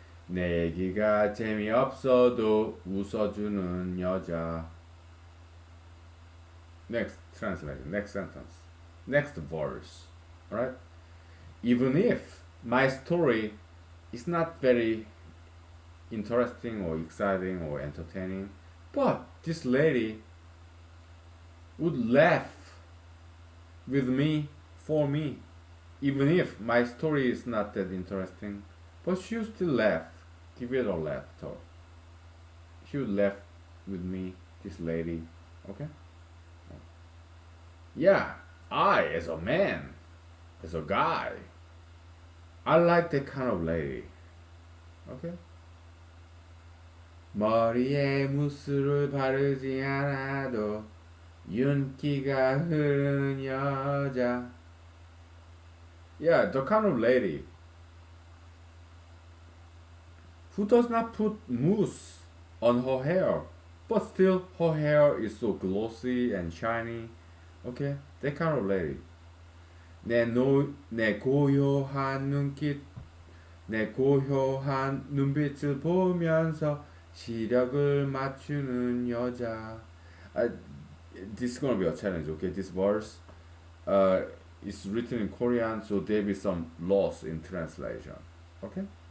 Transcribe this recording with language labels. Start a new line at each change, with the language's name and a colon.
Korean: 내 얘기가 재미없어도 웃어주는 여자.
English: Next translation, next sentence, next verse, right? Even if my story is not very interesting or exciting or entertaining, but this lady would laugh with me, for me, even if my story is not that interesting, but she would still laugh, give it a laugh. So she would laugh with me, this lady, okay? Yeah, I, as a man, as a guy, I like that kind of lady, okay?
Korean: 머리에 무스를 바르지 않아도 윤기가 흐르는 여자.
English: Yeah, the kind of lady who does not put mousse on her hair, but still her hair is so glossy and shiny. Okay, that kind of lady.
Korean: 내 고요한 내 고요한 눈빛을 보면서 시력을 맞추는 여자.
English: This is gonna be a challenge. Okay, this verse is written in Korean, so there will be some loss in translation. Okay.